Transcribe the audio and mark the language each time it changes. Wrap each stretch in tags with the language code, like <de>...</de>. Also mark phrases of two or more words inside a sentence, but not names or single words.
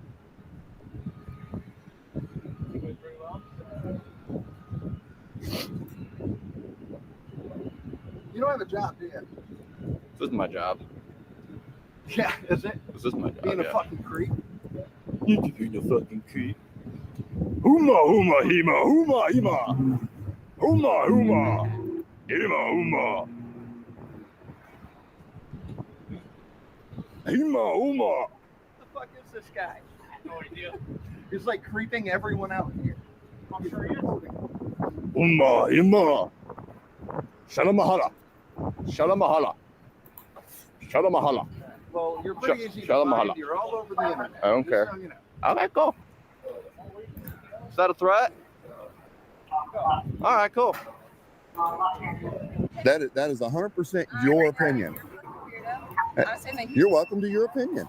<en>You don't have a job, do you? This is my job. Yeah, is it? This is my job. Being a fucking creep? You're being a fucking creep. Huma, huma, hima, huma, hima. Huma, huma. Hima, huma. Hima, huma. What the fuck is this guy? I have no idea. He's like creeping everyone out here. I'm sure he is. Huma, hima. Shalamahala. Shalamahala. Shalamahala. Well, you're pretty easy to Shalom find. Mahalo. You're all over the internet. I don't Just care. so you know. Okay, cool. Is that a threat? All right, cool. That is 100% your opinion. You're welcome to your opinion.</en>